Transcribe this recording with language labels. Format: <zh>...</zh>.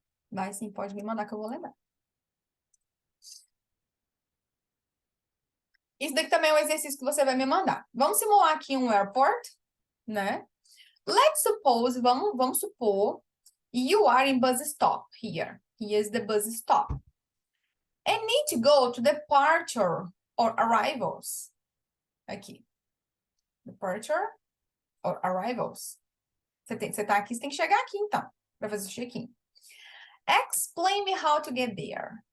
<pt>Vai sim, pode me mandar que eu vou lembrar. Isso daqui também é um exercício que você vai me mandar. Vamos simular aqui um airport, né?</pt> <en>Let's suppose,</en> <pt>vamos supor,</pt> <en>you are in bus stop here. Here's the bus stop. And need to go to departure or arrivals. Aqui. Departure or arrivals.</en> <pt>Você tá aqui, você tem que chegar aqui, então, para fazer o check-in.</pt> <en>Explain me how to get there.</en>